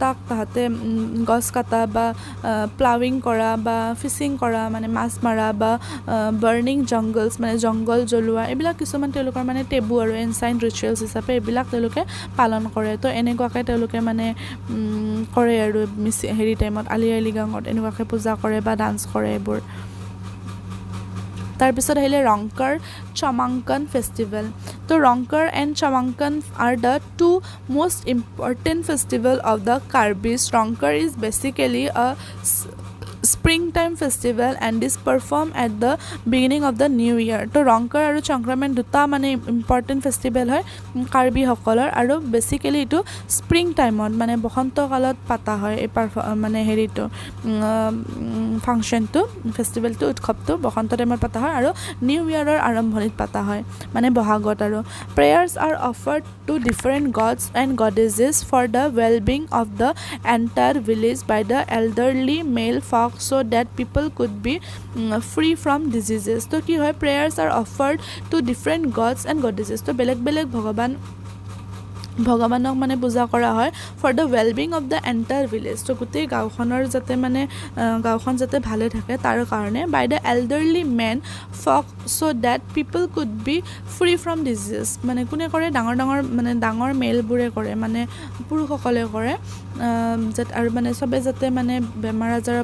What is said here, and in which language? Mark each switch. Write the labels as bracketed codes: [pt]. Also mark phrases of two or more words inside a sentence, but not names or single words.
[as] কটা বা প্লাউইং কৰা বা ফিছিং কৰা মানে মাছ মাৰা বা [en] burning jungles [as] মানে জংঘল জ্বলোৱা এইবিলাক কিছুমান তেওঁলোকৰ মানে টেবু আৰু [en] ancient rituals [as] হিচাপে এইবিলাক তেওঁলোকে পালন কৰে তো এনেকুৱাকৈ তেওঁলোকে মানে কৰে আৰু হেৰি টাইমত আলি আই লৃগাঙত এনেকুৱাকৈ পূজা কৰে বা ডান্স কৰে এইবোৰ তাৰপিছত আহিলে [en] ৰংকাৰ চমাংকন ফেষ্টিভেল তো Rongker and Chomangkan are the two most important festival of the Karbis. Ronkar is basically a springtime festival and is performed at the beginning of the new year. [as] তো ৰংকাৰ আৰু সংক্ৰামণ দুটা মানে [en] important festival [as] হয় কাৰ্বিসকলৰ আৰু বেচিকেলি এইটো [en] spring time [as] মানে বসন্ত কালত পাতা হয় এই মানে হেৰিটো ফাংচনটো ফেষ্টিভেলটো উৎসৱটো বসন্ত টাইমত পাতা হয় আৰু নিউ ইয়াৰৰ আৰম্ভণিত পাতা হয় মানে বহাগত আৰু [en] prayers are offered to different gods and goddesses for the wellbeing of the entire village by the elderly male folk so that people could be free from diseases [as] তো কি হয় [en] prayers are offered to different gods and goddesses [as] তো বেলেগ বেলেগ ভগৱানক মানে পূজা কৰা হয় [en] for the wellbeing of the entire village [as] তো গোটেই গাঁওখনৰ যাতে মানে গাঁওখন যাতে ভালে থাকে তাৰ কাৰণে [en] by the elderly men folk so that people could be free from disease [as] মানে কোনে কৰে ডাঙৰ মেলবোৰে কৰে মানে পুৰুষসকলে কৰে আৰু মানে চবে যাতে মানে বেমাৰ আজাৰৰ